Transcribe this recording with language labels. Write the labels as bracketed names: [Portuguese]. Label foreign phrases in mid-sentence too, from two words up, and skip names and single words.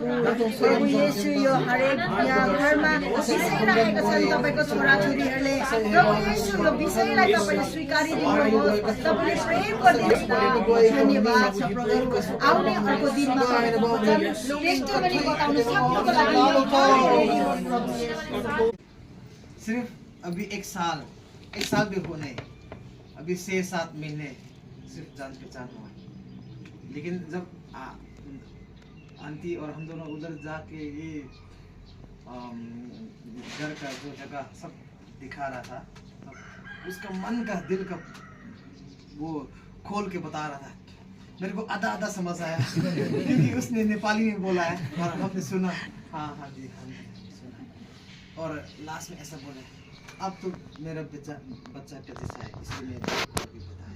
[Nepali] प्रभु येशू यो हरेक यहाँ घरमा बिसाइरहेका छन् तपाईँको छोराछोरीहरूले, प्रभु येशू यो विषयलाई तपाईँले स्वीकारिदिनुहोस्, तपाईँले प्रेम गरिदिनुहोस्। धन्यवाद छ प्रभु। आउने अर्को दिनमा टेस्टिमनी बताउन सक्नुको लागि [Hindi] सिर्फ अभी एक साल भी होने, अभी 6-7 महीने सिर्फ जान पहचान हुआ, लेकिन जब आंटी और हम दोनों उधर जाके ये घर का जो जगह सब दिखा रहा था, उसका मन का दिल का वो खोल के बता रहा था, मेरे को आधा समझ आया क्योंकि उसने नेपाली में बोला है और हमने सुना, हाँ जी सुना, और लास्ट में ऐसा बोला, अब तो मेरा बच्चा का जैसा है, इसलिए मैं भी बताया।